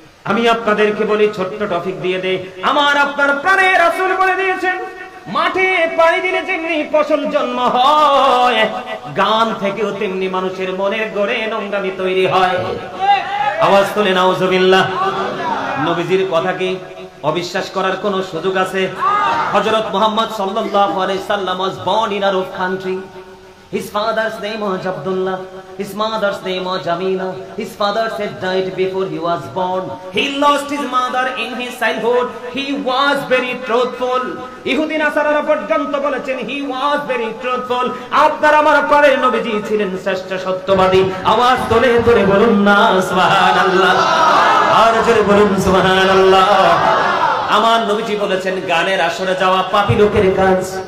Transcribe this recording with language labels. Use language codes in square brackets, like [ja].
[bn] আমি আপনাদেরকে বলি, ছোট্ট টপিক দিয়ে দে। আমার আপনার প্রাণের রাসূল বলে দিয়েছেন, মাঠে পানি দিলে যেমনি ফসল জন্ম হয়, গান থেকেও তেমনি মানুষের মনের গড়ে নোংরামি তৈরি হয়। আওয়াজ তুলে নাউজুবিল্লাহ। নবীজির কথা কি অবিশ্বাস করার কোন সুযোগ আছে? [en] হযরত মুহাম্মদ সাল্লাল্লাহু আলাইহি সাল্লাম was born in Arab country. His father's name was Abdullah. His mother's name was Jamila. His father had died before he was born. He lost his mother in his childhood. He was very truthful. [bn] ইহুদি নাসারারা পর্যন্ত বলেছেন [en] he was very truthful. [bn] আপনার আমার পরে নবীজি ছিলেন শ্রেষ্ঠ সত্যবাদী। আওয়াজ তোলে তোলে বলুন না সুবহানাল্লাহ। আর জোরে বলুন সুবহানাল্লাহ। আমার নবীজি বলেছেন, গানের আসরে যাওয়া পাপী লোকের কাজ।